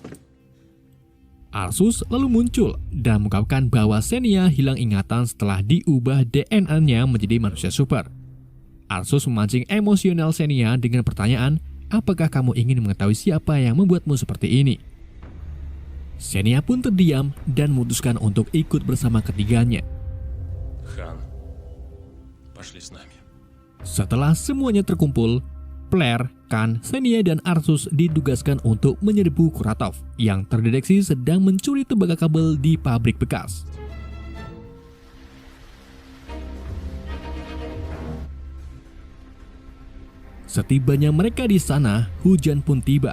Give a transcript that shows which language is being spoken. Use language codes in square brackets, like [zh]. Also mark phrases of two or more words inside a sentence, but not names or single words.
[id] Ursus lalu muncul dan mengungkapkan bahwa Xenia hilang ingatan setelah diubah DNA-nya menjadi manusia super. Ursus memancing emosional Xenia dengan pertanyaan, apakah kamu ingin mengetahui siapa yang membuatmu seperti ini? Xenia pun terdiam dan memutuskan untuk ikut bersama ketiganya. [ru] Хан. Пошли с нами. [id] Setelah semuanya terkumpul, Blair, Khan, Xenia, dan Ursus ditugaskan untuk menyerbu Kuratov yang terdeteksi sedang mencuri tembaga kabel di pabrik bekas. Setibanya mereka di sana, hujan pun tiba.